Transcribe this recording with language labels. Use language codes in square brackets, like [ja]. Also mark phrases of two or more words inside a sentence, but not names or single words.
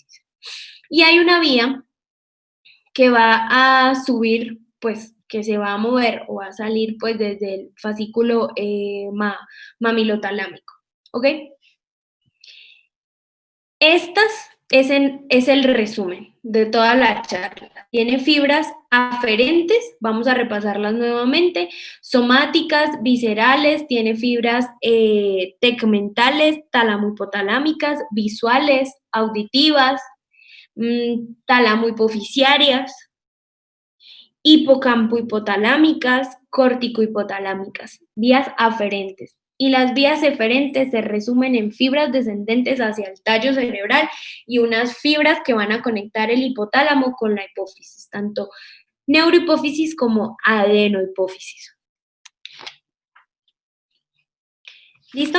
[es] Y hay una vía que va a subir, pues, que se va a mover o va a salir, pues, desde el fascículo mamilotalámico, ¿ok? Estas es el resumen de toda la charla. Tiene fibras aferentes, vamos a repasarlas nuevamente, somáticas, viscerales, tiene fibras tegmentales, talamo-hipotalámicas, visuales, auditivas, talamo-hipofisiarias, hipocampo-hipotalámicas, córtico-hipotalámicas, vías aferentes. Y las vías eferentes se resumen en fibras descendentes hacia el tallo cerebral y unas fibras que van a conectar el hipotálamo con la hipófisis, tanto neurohipófisis como adenohipófisis. ¿Listo?